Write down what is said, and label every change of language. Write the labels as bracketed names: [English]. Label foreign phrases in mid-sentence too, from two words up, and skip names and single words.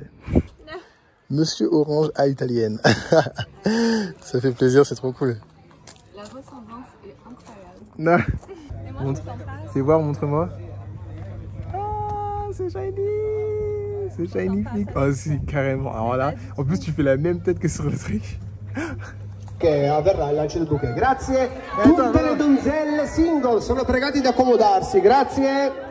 [French] Monsieur Orange à italienne. Ça fait plaisir, c'est trop cool. La ressemblance est incroyable. Non. Et moi, je me sens pas. Fais voir, montre-moi. Ah, c'est shiny. C'est shiny flic. Oh si, carrément. Alors là, en plus tu fais la même tête que sur le truc. [Italian] Che avverrà il lancio del bouquet. Grazie. Tutte le donzelle single sono pregate di accomodarsi. Grazie.